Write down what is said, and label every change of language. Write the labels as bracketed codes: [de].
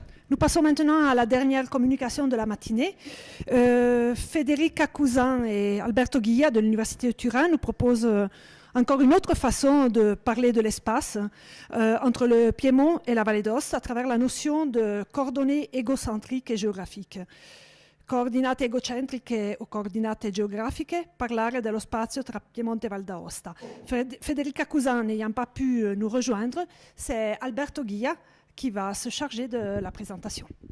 [fr] Nous passons maintenant à la dernière communication de la matinée. Federica Cousin et Alberto Guilla de l'Université de Turin nous proposent encore une autre façon de parler de l'espace entre le Piémont et la Valle d'Aosta à travers la notion de coordonnées égocentriques [it] e geografiche. Coordinate egocentriche o coordinate geografiche, parlare dello spazio tra Piemonte e Val d'Aosta. [fr] Federica Cousin n'ayant pas pu nous rejoindre, c'est Alberto Guilla qui va se charger de la présentation.